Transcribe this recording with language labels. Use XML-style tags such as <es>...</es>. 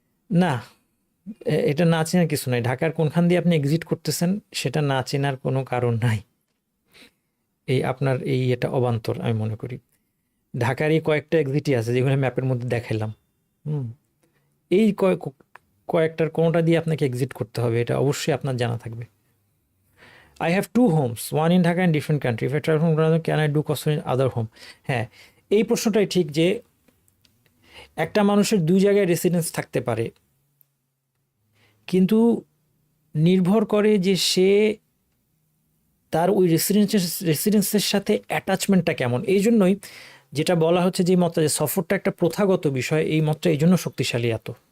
<bn>না, এটা না চেনার কিছু নাই। ঢাকার কোনখান দিয়ে আপনি এক্সিট করতেছেন সেটা না চেনার কোনো কারণ নাই। এই আপনার এটা অবান্তর আমি মনে করি। ঢাকার এই কয়েকটা এক্সিটই আছে যেগুলো ম্যাপের মধ্যে দেখাইলাম। এই কয়েকটার কোনোটা দিয়ে আপনাকে এক্সিট করতে হবে, এটা অবশ্যই আপনার জানা থাকবে।</bn> <en>I have 2 homes, one in Dhaka and different country. If I travel from London, can I do custom in other home?</en> <bn>হ্যাঁ, এই প্রশ্নটাই ঠিক যে একটা মানুষের 2 জায়গায় রেসিডেন্স থাকতে পারে, কিন্তু নির্ভর করে যে সে তার ওই রেসিডেন্সের সাথে অ্যাটাচমেন্টটা কেমন। এই জন্যই যেটা বলা হচ্ছে যে মতটা, যে সফরটা একটা প্রথাগত বিষয়, এই মতটা এই জন্য শক্তিশালী এত।</bn>